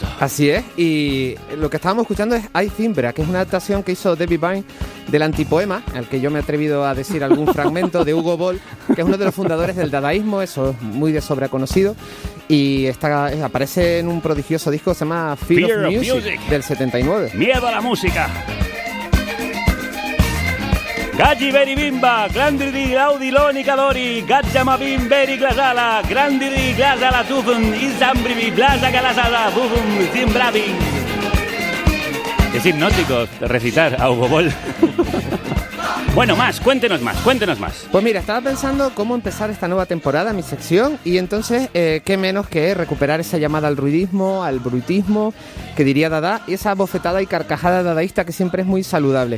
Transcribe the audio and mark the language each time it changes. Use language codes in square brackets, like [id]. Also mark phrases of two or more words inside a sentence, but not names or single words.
[es] Así es, y lo que estábamos escuchando es I Zimbra, que es una adaptación que hizo David Byrne del antipoema, al que yo me he atrevido a decir algún fragmento, de Hugo Ball, que es uno de los fundadores del dadaísmo, eso es muy de sobra conocido, y aparece en un prodigioso disco que se llama Fear of Music, del 79. ¡Miedo a la música! Gaggi Beri Bimba, Glandiri Laudi Loni Kadori, Gaggiama Bim Beri Glasala, Grandiri Glasala Tufun, Izambrivi Glasa Galasala, Bufum, Zimbravin. Es hipnótico recitar a Hugo Ball. Bueno, cuéntenos más. Pues mira, estaba pensando cómo empezar esta nueva temporada, mi sección, y entonces, qué menos que recuperar esa llamada al ruidismo, al bruitismo, que diría Dada, y esa bofetada y carcajada dadaísta que siempre es muy saludable.